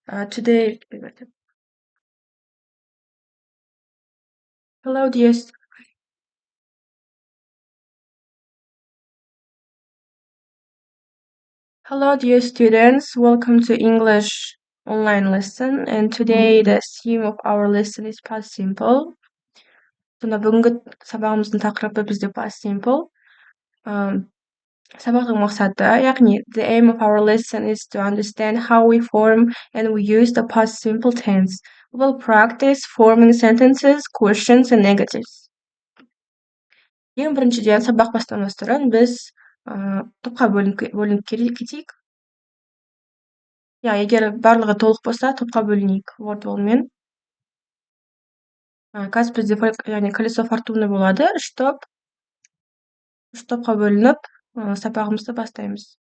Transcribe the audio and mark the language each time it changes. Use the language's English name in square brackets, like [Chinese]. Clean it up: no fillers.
[English] Today, hello, dear students. Welcome to English online lesson. And today, the theme of our lesson is past simple. [Kazakh] Сонда бүгінгі сабағымыздың тақырыбы бізде past simple. Сабақтың мақсаты, яғни [English] the aim of our lesson is to understand how we form and we use the past simple tense. We will practice forming sentences, questions, and negatives. [Kazakh] Ең біріншіден сабақ бастамас бұрын біз топқа бөлініп кетейік. Егер барлығы толық болса, топқа бөлінейік word-wallмен. Қазір бізде колесо фортуны болады, үш топқа бөлініп, сабағымызды бастаймыз.